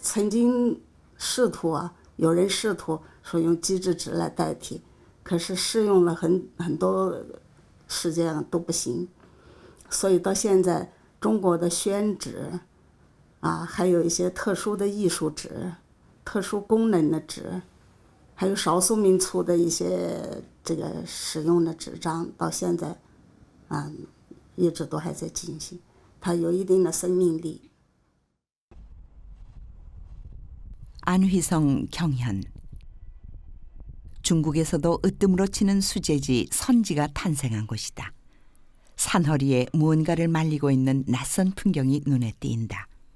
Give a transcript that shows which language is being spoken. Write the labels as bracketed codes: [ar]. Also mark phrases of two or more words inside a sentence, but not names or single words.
[zh] 曾经试图有人试图说用机制纸来代替，可是试用了很多时间都不行，所以到现在中国的宣纸还有一些特殊的艺术纸、特殊功能的纸，还有少数民族的一些这个使用的纸张，到现在一直都还在进行，它有一定的生命力。 [ko] 안휘성 경현. 중국에서도 으뜸으로 치는 수제지 선지가 탄생한 곳이다. 산허리에 무언가를 말리고 있는 낯선 풍경이 눈에 띈다.